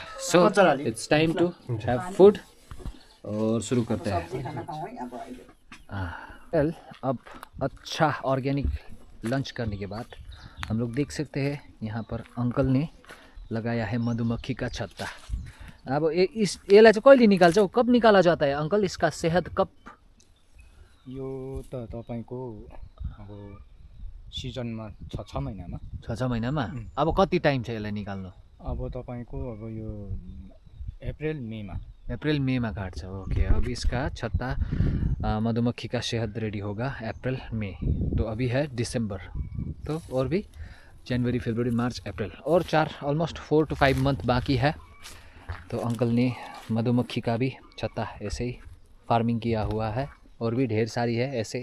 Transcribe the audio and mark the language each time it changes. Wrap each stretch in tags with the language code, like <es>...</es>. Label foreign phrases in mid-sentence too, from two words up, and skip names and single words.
<en>So it's time to have food,</en> <hi>और शुरू करते हैं। अब अच्छा</hi> <en>organic lunch</en> <hi>करने के बाद हम लोग देख सकते हैं यहाँ पर अंकल ने लगाया है मधुमक्खी का छत्ता।</hi> <ne>अब यसलाई चाहिँ कहिले निकाल्छ,</ne> <hi>कब निकाला जाता है अंकल? इसका सेहत कब?</hi> <ne>यो त तपाईको अब सिजनमा 6 महिनामा। 6 महिनामा। अब कति टाइम छ यसलाई निकाल्नु? अब तपाईको अब यो अप्रैल मेमा काट्छ।</ne> <hi>ओके, अब इसका छत्ता मधुमक्खी का शहद रेडी होगा अप्रैल में। तो अभी है दिसंबर, तो और भी जनवरी, फरवरी, मार्च, अप्रैल, और 4 to 5 मंथ बाकी है। तो अंकल ने मधुमक्खी का भी छत्ता ऐसे ही फार्मिंग किया हुआ है, और भी ढेर सारी है ऐसे।</hi>